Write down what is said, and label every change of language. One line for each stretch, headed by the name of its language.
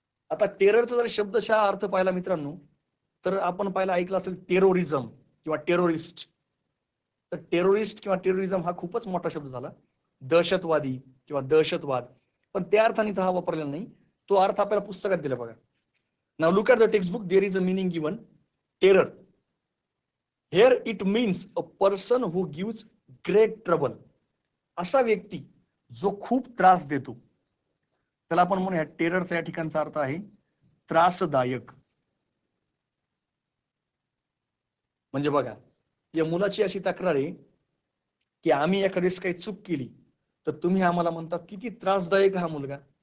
Marathi: आता टेररचा जर शब्दशः अर्थ पाहिला मित्रांनो तर आपण पाहिला ऐकलं असेल टेरोरिझम किंवा टेरोरिस्ट. तर टेरोरिस्ट किंवा टेरोरिझम हा खूपच मोठा शब्द झाला, दहशतवादी किंवा दहशतवाद. पण त्या अर्थाने हा वापरलेला नाही, तो अर्थ आपल्याला पुस्तकात दिला बघा.
English: Now look at the textbook. There is a meaning given, terror. Here it means a person who gives great trouble.
Marathi: असा व्यक्ती जो खूप त्रास देतो त्याला आपण म्हणूया टेररचा या ठिकाणचा अर्थ आहे त्रासदायक. म्हणजे बघा या मुलाची अशी तक्रार आहे की आम्ही एखाद्यास काही चूक केली तर तुम्ही आम्हाला म्हणता किती त्रासदायक हा मुलगा.